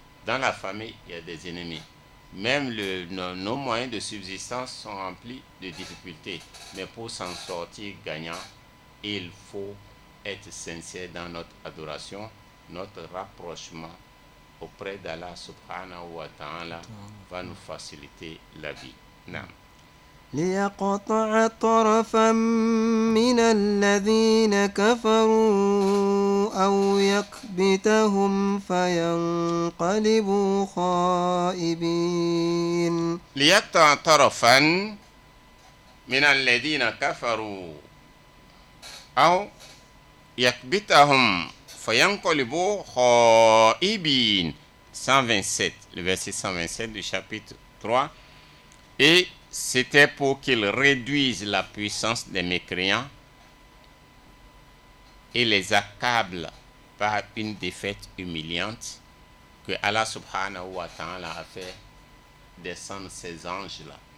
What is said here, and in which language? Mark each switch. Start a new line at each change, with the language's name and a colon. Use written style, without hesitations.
French: Dans la famille, il y a des ennemis. Même nos moyens de subsistance sont remplis de difficultés. Mais pour s'en sortir gagnant, il faut être sincère dans notre adoration, notre rapprochement auprès d'Allah subhanahu wa ta'ala va nous faciliter la vie. Naam.
Arabic: ليقطع طرفا من الذين كفروا أو يكبتهم فينقلبوا خائبين. ليقطع طرفا من الذين كفروا أو يكبتهم فينقلبوا خائبين.
French: 127, le verset 127 du chapitre 3. Et c'était pour qu'ils réduisent la puissance des mécréants et les accablent par une défaite humiliante que Allah subhanahu wa ta'ala a fait descendre ces anges-là.